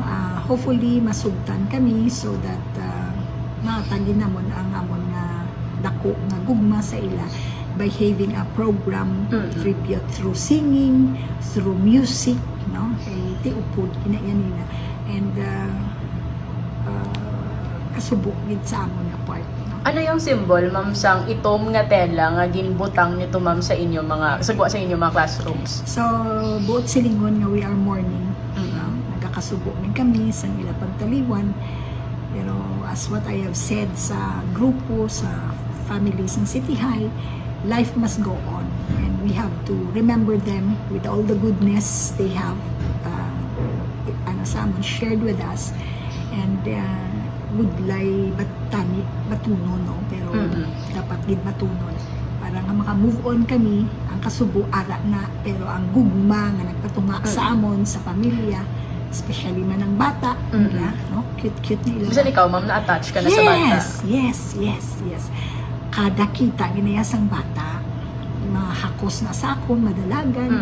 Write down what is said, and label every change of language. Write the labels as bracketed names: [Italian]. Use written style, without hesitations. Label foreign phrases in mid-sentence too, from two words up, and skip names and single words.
[Hiligaynon] Hopefully masugtan kami [English] so that [Hiligaynon] matagin namon ang amon nga dako nga gugma sa ila [English] by having a program tribute through singing, through music, [Hiligaynon] no, kay tiupod kinaiyan nila, and kasubok gid sa amon nga part, no? Ano yung symbol, ma'am, sang itom nga tela nga ginbutang nito, ma'am, sa inyo mga sagwa sa inyo mga classrooms? So buot silingon nga [English] we are mourning, [Hiligaynon] no? Nagakasubok min kami sa ila pagtaliwan, pero [English] as what I have said [Hiligaynon] sa grupo, sa families ng City High, [English] life must go on, and we have to remember them with all the goodness they have shared with us, [Hiligaynon] and budlay batunon, no? Pero dapat gid matunon para nga maka-move on kami. Ang kasubo ara na, pero ang gugma nga nagpatunga sa amon sa pamilya, especially man ang bata nila, no? Cute nila. Bisan ikaw, ma'am, na-attach ka na sa bata? [English] Yes. [Hiligaynon] Kada kita ginayas ang bata, hakos na sakon madalagan